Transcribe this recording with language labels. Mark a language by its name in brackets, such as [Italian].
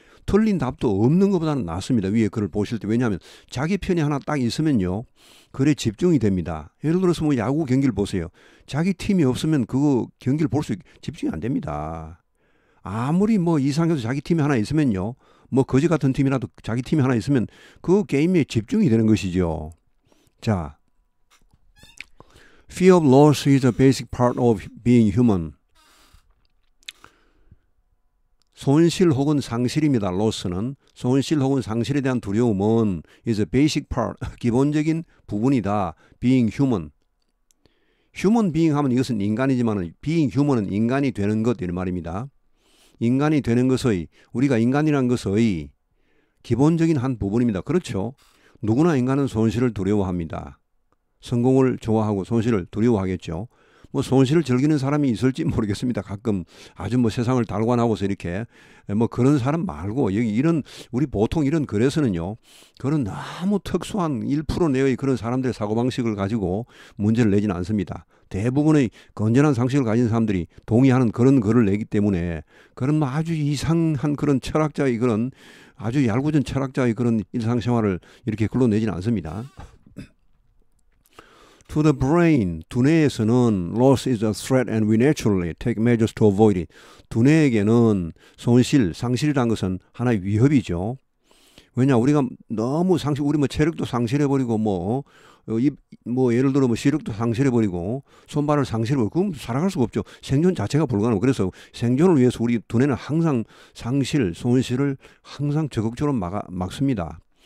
[Korean] 틀린 답도 없는 것보다는 낫습니다. 위에 글을 보실 때. 왜냐하면 자기 편이 하나 딱 있으면요, 글에 집중이 됩니다. 예를 들어서 뭐 야구 경기를 보세요. 자기 팀이 없으면 그거 경기를 집중이 안 됩니다. 아무리 뭐 이상해도 자기 팀이 하나 있으면요, 뭐 거지 같은 팀이라도 자기 팀이 하나 있으면 그 게임에 집중이 되는 것이죠. [English] 자, Fear of loss is a basic part of being human. [Korean] 손실 혹은 상실입니다. loss는 손실 혹은 상실에 대한 두려움은 [English] is a basic part, [Korean] 기본적인 부분이다. [English] being human. human being [Korean] 하면 이것은 인간이지만 [English] being human [Korean] 은 인간이 되는 것 이런 말입니다. 인간이 되는 것의 우리가 인간이라는 것의 기본적인 한 부분입니다. 그렇죠. 누구나 인간은 손실을 두려워합니다. 성공을 좋아하고 손실을 두려워하겠죠. 뭐 손실을 즐기는 사람이 있을지 모르겠습니다. 가끔 아주 뭐 세상을 달관하고서 이렇게 뭐 그런 사람 말고 여기 이런 우리 보통 이런 글에서는요. 그런 너무 특수한 1% 내의 그런 사람들의 사고방식을 가지고 문제를 내지는 않습니다. 대부분의 건전한 상식을 가진 사람들이 동의하는 그런 글을 내기 때문에 그런 뭐 아주 이상한 그런 철학자의 그런 아주 얄궂은 철학자의 그런 일상생활을 이렇게 글로 내지는 않습니다. [English] To the brain, [Korean] 두뇌에서는 [English] loss is a threat and we naturally take measures to avoid it. [Korean] 두뇌에게는 손실, 상실이라는 것은 하나의 위협이죠. 왜냐 우리가 너무 우리 뭐 체력도 상실해버리고 뭐 예를 들어 뭐 시력도 상실해버리고 손발을 상실해버리고 그럼 살아갈 수가 없죠. 생존 자체가 불가능하고 그래서 생존을 위해서 우리 두뇌는 항상 상실, 손실을 항상 적극적으로 막습니다.